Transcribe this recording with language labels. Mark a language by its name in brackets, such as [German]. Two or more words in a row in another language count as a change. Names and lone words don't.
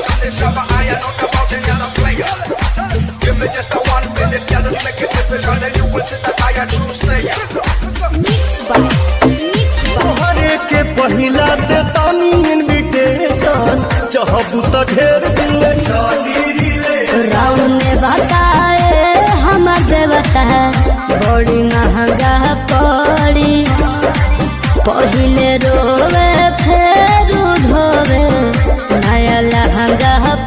[English] shabba, I am not about any other player. Give me just a 1 minute, girl, to make it different, and then you will see that I am true sayer. [Bhojpuri] तोहरे के पहिला दे तानी इनविटेशन चाहबू त ढेर दिन ले चली रिले राउंड में बताए हमार देवता बड़ी महंगा पड़ी पहिले रोवे फिर धोवे नया लहंगा पड़ी